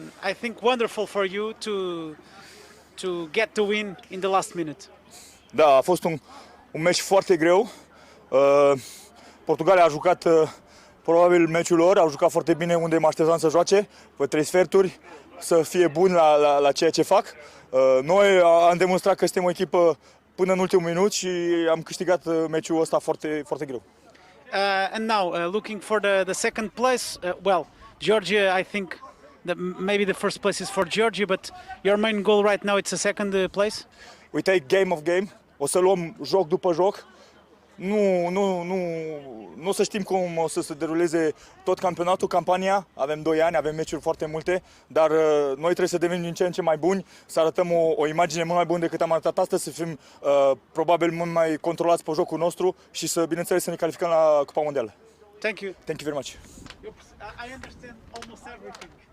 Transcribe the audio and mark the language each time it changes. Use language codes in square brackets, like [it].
[en] I think wonderful for you to get the win in the last minute. [ro] Da, a fost un meci foarte greu. Portugalia a jucat probabil meciul lor, au jucat foarte bine unde mă așteptam să joace, pe 3 sferturi, să fie buni la ceea ce fac. Noi am demonstrat că suntem o echipă până în ultimul minut și am câștigat meciul ăsta foarte, foarte greu. [en] And now, looking for the second place, well, Georgia, I think that maybe the first place is for Georgia, but your main goal right now it's a second place? We take game of game, [ro] o să luăm joc după joc. Nu o să știm cum o să se deruleze tot campionatul, campania. Avem 2 ani, avem meciuri foarte multe, dar noi trebuie să devenim din ce în ce mai buni, să arătăm o imagine mult mai bună decât am arătat astăzi, să fim probabil mult mai controlați pe jocul nostru și să, bineînțeles, să ne calificăm la Cupa Mondială. [en] Thank you. Thank you very much. I understand almost everything.